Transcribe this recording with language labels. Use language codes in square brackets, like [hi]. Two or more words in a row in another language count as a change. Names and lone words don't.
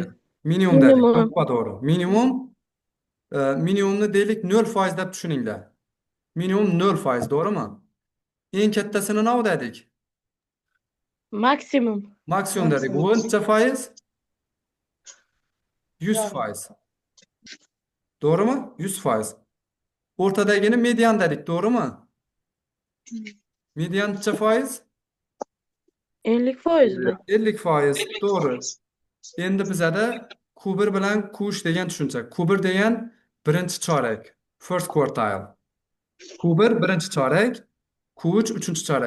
[uz] Minimum dedik. Minimum. To'g'ri. Minimumni deylik 0% deb tushuninglar. Minimum 0%, to'g'rimi? Eng kattasini nov dedik. Maksimum. Maksimum dedik. Bu necha foiz? 100%. [tr] Doğru mu? 100%. [uz] Ortadagini median dedik, [tr] doğru mu? [uz] Median necha foiz? 50%. [tr] 50%. Doğru. [uz] Endi bizada Q1 bilan Q3 degan tushuncha. Q1 degan birinchi chorak, [en] first quartile. [uz] Q1 birinchi chorak, Q3 uchinchi chorak.